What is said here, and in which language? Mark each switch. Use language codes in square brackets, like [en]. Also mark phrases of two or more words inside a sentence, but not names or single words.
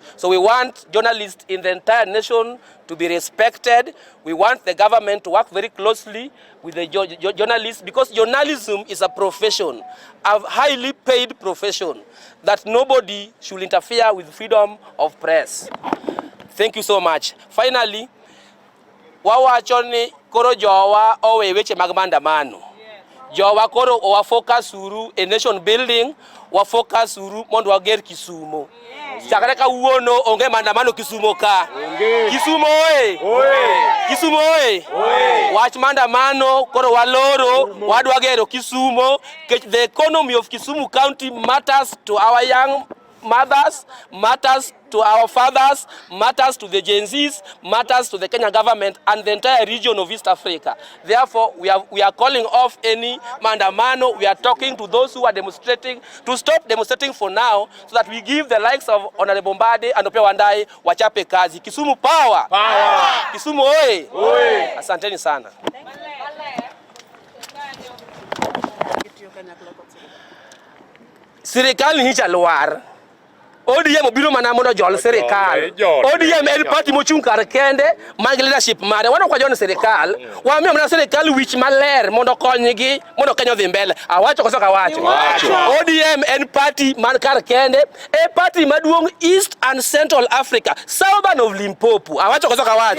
[en] So we want journalists in the entire nation to be respected. We want the government to work very closely with the journalists, because journalism is a profession, a highly paid profession, that nobody should interfere with freedom of press. Thank you so much. Finally, [luo] wawachoni koro jowa owe weche mag maandamano. Jowa koro owa focus uru a [en] nation building, [luo] wa focus uru mondo wager Kisumo. Chakre ka uono onge maandamano Kisumo ka. Kisumo oye. Kisumo oye. Wach maandamano koro waloro wadwa gero Kisumo. [en] The economy of Kisumu County matters to our young mothers, matters to our fathers, matters to the Gen Zs, matters to the Kenya government and the entire region of East Africa. Therefore, we are calling off any maandamano. We are talking to those who are demonstrating to stop demonstrating for now, so that we give the likes of Honorable Mbadi and Opiah Wandayi [sw] wachape kazi. [en] Kisumu power! Power! Kisumu oye! Oye! [sw] Asanteni sana. Serikali ni chalwar. [luo] ODM obiro mana mondo jol serikal. ODM en party mochung kar kende mag leadership mare. Wan kwa jon serikal, wamiyo mana serikal wich maler mondo konygi mondo Kenya odhi mbele. Awacho koso kawacho. ODM en party man kar kende, e party maduong [en] East and Central Africa, southern of Limpopo. [luo] Awacho koso kawacho.